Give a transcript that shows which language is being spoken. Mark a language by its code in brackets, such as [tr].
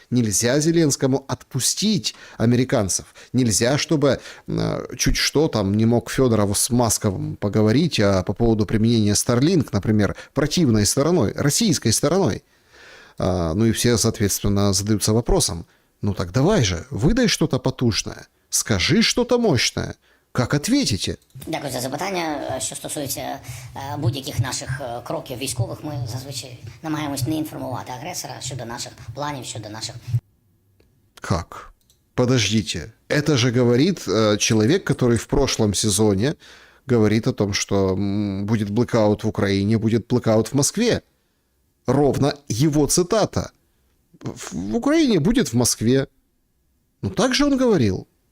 [ru] Нельзя Зеленскому отпустить американцев. Нельзя, чтобы чуть что там не мог Федоров с Масковым поговорить по поводу применения Starlink, например, противной стороной, российской стороной. Ну и все, соответственно, задаются вопросом, ну так давай же, выдай что-то потужное, скажи что-то мощное. Как ответите? [uk] Дякую за запитання. Що стосується будь-яких наших кроків військових, ми зазвичай намагаємось не інформувати агресора щодо наших планів, щодо наших... [ru] Как? Подождите. Это же говорит человек, который в прошлом сезоне говорит о том, что будет блэкаут в Украине, будет блэкаут в Москве. Ровно его цитата. В Украине будет в Москве. Ну, так же он говорил.